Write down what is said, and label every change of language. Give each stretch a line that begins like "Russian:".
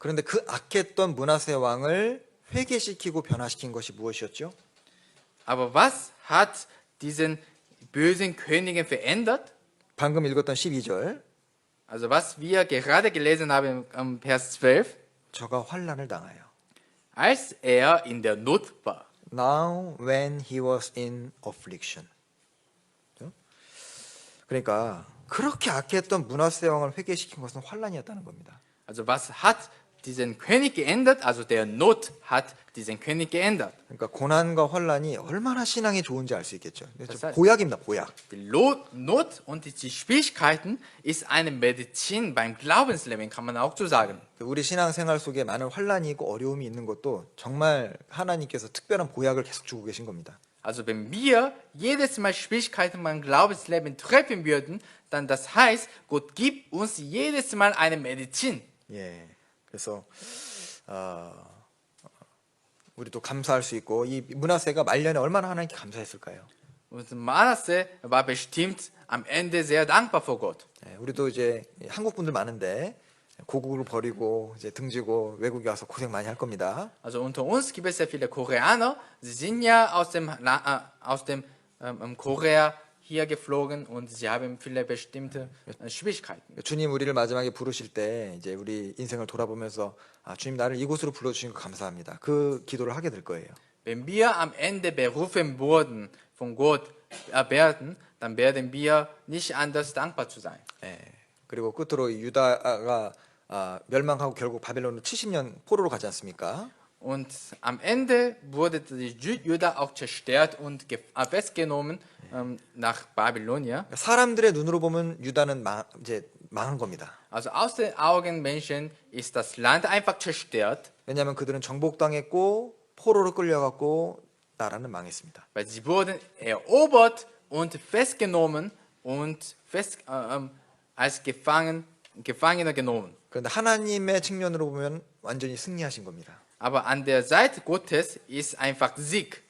Korean: 그런데 그 악했던 므낫세 왕을 회개시키고 변화시킨 것이 무엇이었죠?
German: Aber was hat diesen bösen Königen verändert?
Korean: 방금 읽었던 12절.
German: Also was wir gerade gelesen haben am Vers 12,
Korean: 저가 환난을 당하여.
German: als er in der Not war.
English: Now when he was in affliction.
Korean: 그죠? 그러니까 그렇게 악했던 므낫세 왕을 회개시킨 것은 환난이었다는 겁니다.
German: Also was hat diesen König geändert? Also der Not hat diesen König geändert.
Korean: 그러니까 고난과 환난이 얼마나 신앙에 좋은지 알 수 있겠죠. 맞아요. 보약입니다. 보약.
German: Die Not und die Schwierigkeiten ist eine Medizin beim Glaubensleben, kann man auch so sagen.
Korean: 우리 신앙생활 속에 많은 환난이 있고 어려움이 있는 것도 정말 하나님께서 특별한 보약을 계속 주고 계신 겁니다.
German: Also wenn wir jedes Mal Schwierigkeiten beim Glaubensleben treffen würden, dann das heißt, Gott gibt uns jedes Mal eine Medizin.
Korean: 예. 그래서 우리도 감사할 수 있고 이 므낫세가 말년에 얼마나 하나님께 감사했을까요?
German: Und Manasse war bestimmt am Ende sehr dankbar vor Gott.
Korean: 예, 우리도 이제 한국 분들 많은데 고국을 버리고 이제 등지고 외국에 와서 고생 많이 할 겁니다.
German: Also unter uns gibt es sehr viele Koreaner. Sie sind ja aus dem Korea hier geflogen und sie haben viele bestimmte Schwierigkeiten.
Korean: 주님 우리를 마지막에 부르실 때 이제 우리 인생을 돌아보면서 주님 나를 이곳으로 불러주신 거 감사합니다. 그 기도를 하게 될 거예요.
German: Wenn wir am Ende berufen wurden von Gott werden, dann werden wir nicht anders dankbar zu sein.
Korean: 예. 그리고 끝으로 유다가 멸망하고 결국 바벨론으로 70년 포로로 가지 않습니까?
German: Und am Ende wurde die Juda auch zerstört und festgenommen nach Babylonien.
Korean: 사람들의 눈으로 보면 유다는 이제 망한 겁니다.
German: Also aus den Augen Menschen ist das Land einfach zerstört,
Korean: 왜냐하면 그들은 정복당했고 포로로 끌려갔고 나라는 망했습니다.
German: weil sie wurden erobert und festgenommen und als Gefangene genommen.
Korean: 그런데 하나님의 측면으로 보면 완전히 승리하신 겁니다.
German: Aber an der Seite Gottes ist einfach Sieg,